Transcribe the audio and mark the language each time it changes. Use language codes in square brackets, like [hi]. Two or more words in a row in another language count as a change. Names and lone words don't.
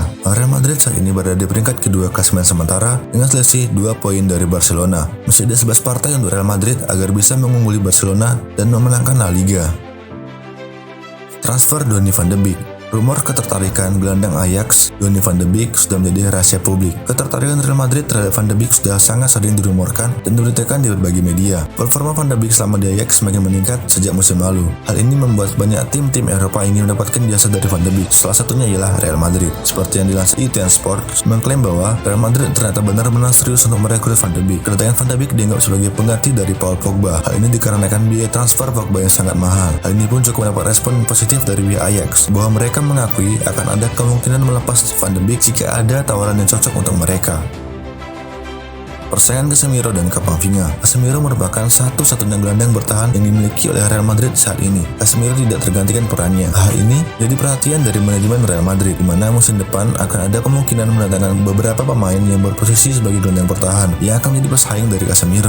[id] Real Madrid saat ini berada di peringkat kedua klasemen sementara dengan selisih 2 poin dari Barcelona. Masih ada 11 partai untuk Real Madrid agar bisa mengungguli Barcelona dan memenangkan La Liga. Transfer Donny van de Beek. Rumor ketertarikan gelandang Ajax, Donny van de Beek sudah menjadi rahasia publik. Ketertarikan Real Madrid terhadap van de Beek sudah sangat sering dirumorkan dan diberitakan di berbagai media. Performa van de Beek selama di Ajax semakin meningkat sejak musim lalu. Hal ini membuat banyak tim-tim Eropa ingin mendapatkan jasa dari van de Beek. Salah satunya ialah Real Madrid. Seperti yang dilansir ITN Sport mengklaim bahwa Real Madrid ternyata benar-benar serius untuk merekrut van de Beek. Kedatangan van de Beek dianggap sebagai pengganti dari Paul Pogba. Hal ini dikarenakan biaya transfer Pogba yang sangat mahal. Hal ini pun cukup mendapat respon positif dari pihak Ajax, bahwa mereka mengakui akan ada kemungkinan melepas van de Beek jika ada tawaran yang cocok untuk mereka. Persaingan Casemiro dan Camavinga. Casemiro merupakan satu-satunya gelandang bertahan yang dimiliki oleh Real Madrid saat ini. Casemiro tidak tergantikan perannya. Hal ini jadi perhatian dari manajemen Real Madrid, di mana musim depan akan ada kemungkinan mendatangkan beberapa pemain yang berposisi sebagai gelandang bertahan yang akan menjadi pesaing dari Casemiro.